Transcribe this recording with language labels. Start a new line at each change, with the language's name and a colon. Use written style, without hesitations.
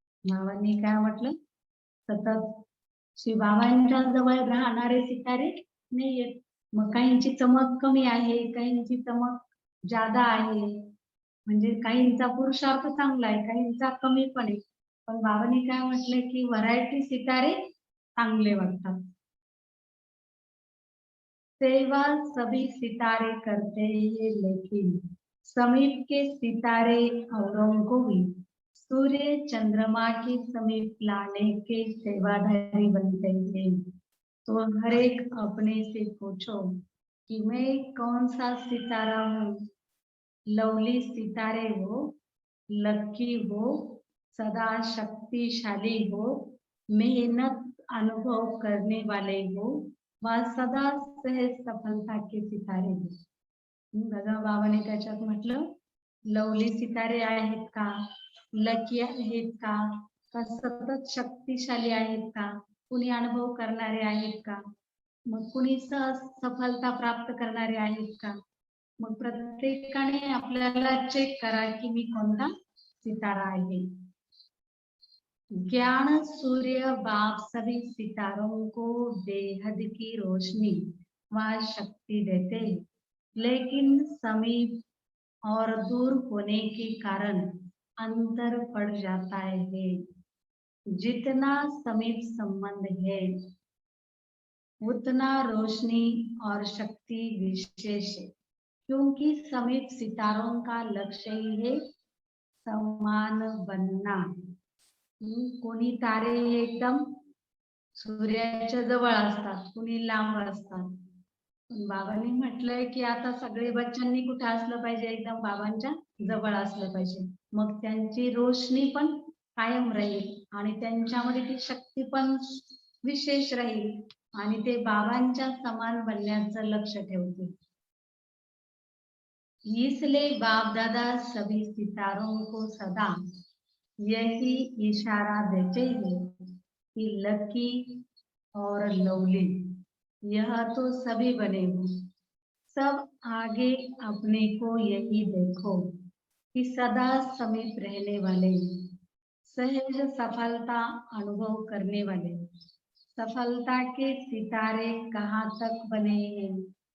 Marathi: बाबांनी काय म्हटलं, सतत शिवबाबांच्या जवळ राहणारे सितारे नाहीयेत. मग काहींची चमक कमी आहे, काहींची चमक जादा आहे, म्हणजे काहींचा पुरुषार्थ चांगला आहे, काहींचा कमी पण आहे. पण बाबांनी काय म्हटलंय की व्हरायटी सितारे चांगले वाटतात.
Hindi: सेवा सभी सितारे करते हैं लेकिन समीप के सितारे औरों को भी सूर्य चंद्रमा के समीप लाने के सेवाधारी बनते हैं. तो हर एक अपने से पूछो कि मैं कौन सा सितारा हूँ. लवली सितारे हो, लकी हो, सदा शक्तिशाली हो, मेहनत अनुभव करने वाले हो, व सदा सहज सफलता के सितारे हो.
Marathi: बघा बाबाने त्याच्यात म्हटलं लवली सितारे आहेत का, लकी आहेत का, सतत शक्तिशाली आहेत का, कुणी अनुभव करणारे आहेत का, मग कुणी सहज सफलता प्राप्त करणारे आहेत का. मग प्रत्येकाने आपल्याला चेक करा की मी कोणता सितारा आहे.
Hindi: ज्ञान सूर्य बाप सभी सितारों को बेहद की रोशनी व शक्ति देते, लेकिन समीप और दूर होने के कारण अंतर पड़ जाता है। जितना समीप संबंध है उतना रोशनी और शक्ति विशेष है, क्योंकि समीप सितारों का लक्ष्य ही है समान बनना।
Marathi: कोणी तारे एकदम सूर्याच्या जवळ असतात, कोणी लांब असतात. पण बाबांनी म्हटलंय की आता सगळे बच्चांनी कुठे असलं पाहिजे, एकदम बाबांच्या जवळ असलं पाहिजे. मग त्यांची रोशनी पण कायम राहील आणि त्यांच्यामध्ये ती शक्ती पण विशेष राहील आणि ते बाबांच्या समान बनण्याचं लक्ष ठेवतील.
Hindi: इसलिए बाप दादा सभी सितारों को सदा यही इशारा देते हैं कि लकी और लवली यह तो सभी बने हो, सब आगे अपने को यही देखो कि सदा समीप रहने वाले, सहज सफलता अनुभव करने वाले, सफलता के सितारे कहाँ तक बने हैं।